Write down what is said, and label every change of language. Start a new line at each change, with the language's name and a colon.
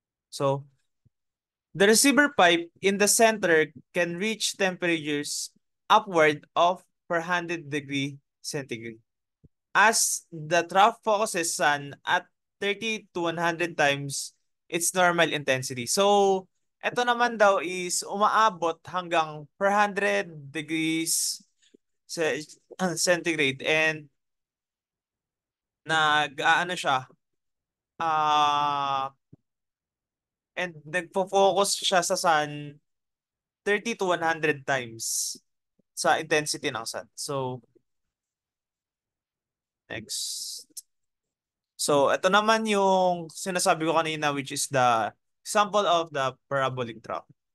English: So, the receiver pipe in the center can reach temperatures upward of 400 degree centigrade. As the trough focuses sun at 30 to 100 times its normal intensity.
Filipino: So, ito naman daw is umaabot hanggang 400 degrees centigrade and nag-aano siya ah and nagfo-focus siya sa sun 30 to 100 times sa intensity ng sun.
English: So, next.
Filipino: So, ito naman yung sinasabi ko kanina
English: which is the example of the parabolic trough.